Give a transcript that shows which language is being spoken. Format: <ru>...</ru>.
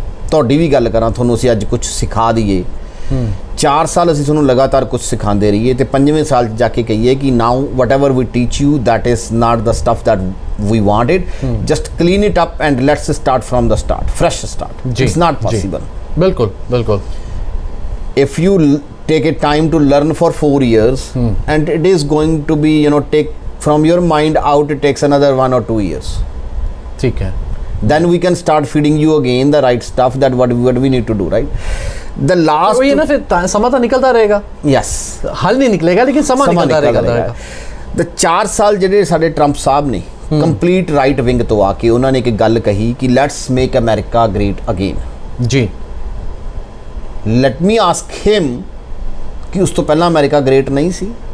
<pa>ਤੁਹਾਡੀ ਵੀ ਗੱਲ ਕਰਾਂ, ਤੁਹਾਨੂੰ ਅਸੀਂ ਅੱਜ ਕੁਝ ਸਿਖਾ ਦਈਏ, 4 ਸਾਲ ਅਸੀਂ ਤੁਹਾਨੂੰ ਲਗਾਤਾਰ ਕੁਝ ਸਿਖਾਉਂਦੇ ਰਹੀਏ ਤੇ 5ਵੇਂ ਸਾਲ 'ਚ ਜਾ ਕੇ ਕਹੀਏ ਕਿ</pa> <en>Now whatever we teach you that is not the stuff that we wanted, just clean it up and let's start from the start, fresh start. It's not possible.</en> <pa>ਬਿਲਕੁਲ ਬਿਲਕੁਲ।</pa> <en>If you take a time to learn for 4 years and it is going to be take from your mind out, it takes another 1 or 2 years. ठीक है. Then we can start feeding you again the right stuff, that what we need to do, right? The last</en> <hi>तो ये ना फिर समय तो निकलता रहेगा.</hi> <en>Yes.</en> <hi>हल नहीं निकलेगा लेकिन समय निकलता रहेगा.</hi> <pa>The 4 साल ਜਿਹੜੇ ਸਾਡੇ ਟਰੰਪ ਸਾਹਿਬ ਨੇ ਕੰਪਲੀਟ ਰਾਈਟ ਵਿੰਗ ਤੋਂ ਆ ਕੇ ਉਹਨਾਂ ਨੇ ਇੱਕ ਗੱਲ ਕਹੀ ਕਿ</pa> <en>let's make America great again</en> <pa>ਜੀ।</pa> <en>let me ask him</en> <pa>ਕਿ ਉਸ ਤੋਂ ਪਹਿਲਾਂ ਅਮਰੀਕਾ ਗ੍ਰੇਟ ਨਹੀਂ ਸੀ?</pa>